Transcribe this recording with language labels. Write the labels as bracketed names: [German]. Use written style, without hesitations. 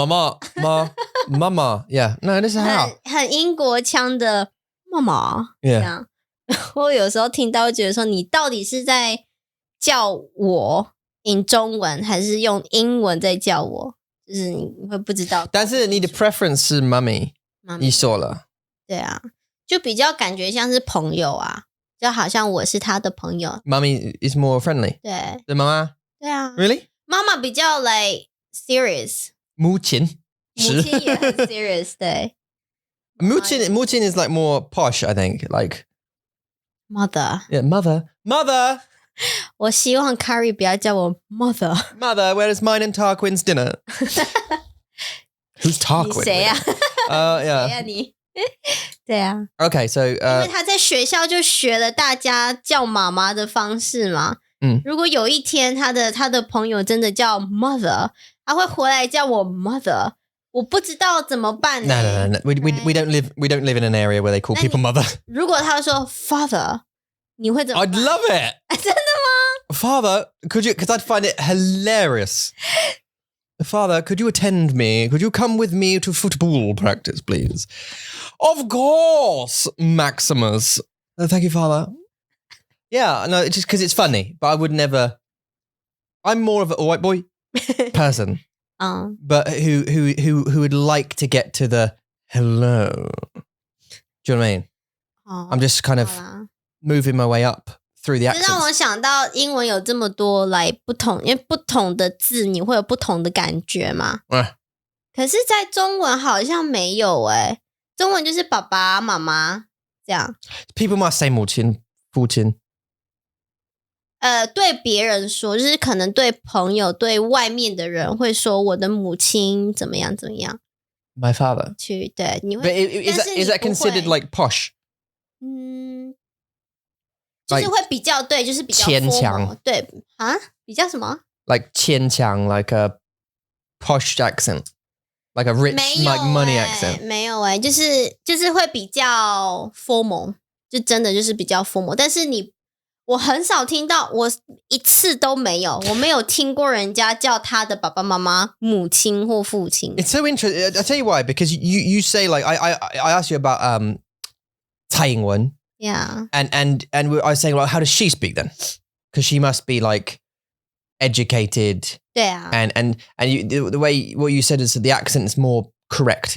[English] 妈妈 ，Yeah, no, this is how [Chinese] 很英国腔的妈妈，这样。我有时候听到觉得说，你到底是在叫我in 中文还是用英文在叫我，就是你会不知道。但是你的 preference 是 mommy， 你说了。对啊，就比较感觉像是朋友啊，就好像我是他的朋友。 [English] Mommy is more friendly。 [Chinese] 对，对妈妈。对啊。 [English] Really？ [Chinese] 妈妈比较 [English] like serious。 [Chinese] 母亲也很 serious， 对。 [English] 母亲 is like more posh, I think, like mother. Yeah, mother. [Chinese] 我希望 Carrie 不要叫我 mother. [English] Mother, where is mine and Tarquin's dinner? Who's Tarquin? [Chinese] 你谁啊 [English] ？Yeah. [Chinese] 谁啊你？对啊。 [English] Okay, so [Chinese] 因为他在学校就学了大家叫妈妈的方式嘛。如果有一天他的朋友真的叫 mother， 他会回来叫我 mother， 我不知道怎么办呢。 [English] No. We don't live in an area where they call people mother. [Chinese] 如果他说 father， 你会怎么办？ [English] I'd love it. [Chinese] 真的吗？ [English] Father, could you? Because I'd find it hilarious. Father, could you attend me? Could you come with me to football practice, please? Of course, Maximus. Thank you, Father. Yeah, no, just because it's funny, but I would never. I'm more of a white boy person, but who would like to get to the hello. Do you know what I mean? I'm just kind of moving my way up through the accents. [Chinese] 让我想到英文有这么多来不同，因为不同的字你会有不同的感觉嘛。可是在中文好像没有中文就是爸爸妈妈这样。 [English] People must say 母亲父亲。 [Chinese] 对别人说，就是可能对朋友对外面的人会说我的母亲怎么样怎么样。 [English] My father. [Chinese] 对，你会。 [English] Is that considered like posh? [Chinese] 就是会比较对，就是比较牵强。对啊，比较什么 [English] ？Like 牵强 like a posh accent, like a rich like money accent. [Chinese] 没有就是会比较 formal， 就真的就是比较 formal。但是我很少听到，我一次都没有，我没有听过人家叫他的爸爸妈妈母亲或父亲。 [English] It's so interesting. I'll tell you why, because you say like I asked you about 蔡英文。 Yeah. And I was saying, well, how does she speak then? Because she must be like educated. [Chinese] 对啊。 [English] And the way what you said is that the accent is more correct.